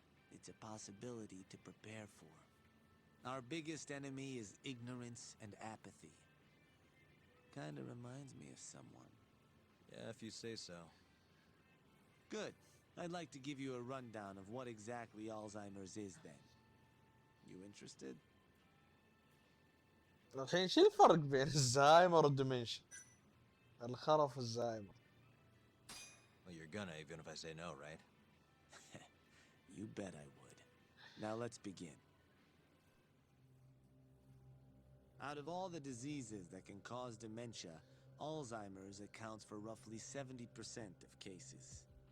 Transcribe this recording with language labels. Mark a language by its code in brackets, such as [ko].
[en] It's a possibility to prepare for. Our biggest enemy is ignorance and apathy. kind of reminds me of someone. Yeah, if you say so. Good. I'd like to give you a rundown of what exactly Alzheimer's is then. You interested? [ar] الحين شو الفرق بين الزهايمر والدمنشن؟ الخرف والزهايمر. [en] Well, you're gonna, even if I say no, right? You bet I would. Now let's begin. Out of all the diseases that can cause dementia, Alzheimer's accounts for roughly 70% of cases.